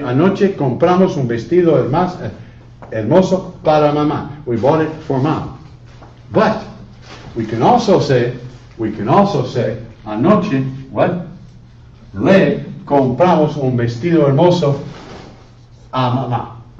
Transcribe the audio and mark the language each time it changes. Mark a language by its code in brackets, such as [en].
[es] Anoche compramos un vestido hermoso para mamá. [en] We bought it for mom. But we can also say, anoche, what? [es] Le compramos un vestido hermoso a mamá.